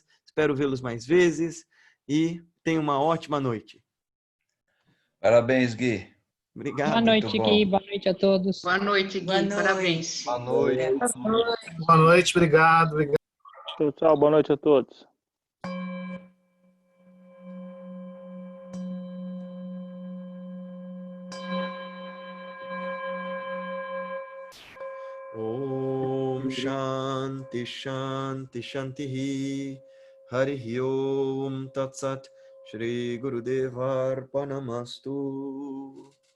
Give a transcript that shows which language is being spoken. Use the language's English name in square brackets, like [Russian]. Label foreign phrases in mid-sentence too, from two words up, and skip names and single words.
[Portuguese] Espero vê-los mais vezes e tenham uma ótima noite. Parabéns, Gui. Obrigado. Boa noite, Gui. Boa noite a todos. Boa noite, Gui. Boa noite. Parabéns. Boa noite. Boa noite, obrigado. Tchau, tchau. Boa noite a todos. [Sanskrit] Om Shanti Shanti Shanti Hari Om Tat Sat Shri Gurudeva Arpanamastu.